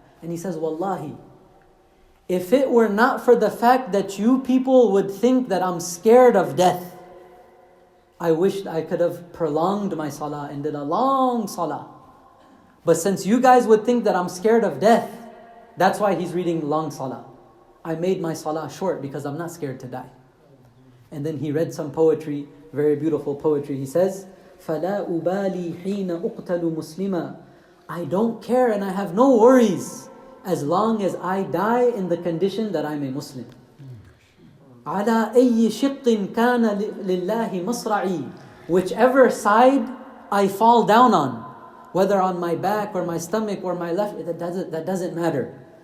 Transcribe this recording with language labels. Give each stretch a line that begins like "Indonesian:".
English: And he says, Wallahi, if it were not for the fact that you people would think that I'm scared of death, I wished I could have prolonged my salah and did a long salah. But since you guys would think that I'm scared of death, that's why he's reading long salah. I made my salah short because I'm not scared to die. And then he read some poetry, very beautiful poetry. He says,
Arabic: فَلَا أُبَالِي حِينَ أُقْتَلُ مُسْلِمًا.
English: I don't care and I have no worries as long as I die in the condition that I'm a Muslim.
Arabic: عَلَىٰ أَيِّ شِقٍّ كَانَ لِلَّهِ مَصْرَعِي.
English: Whichever side I fall down on, whether on my back or my stomach or my left, that doesn't matter.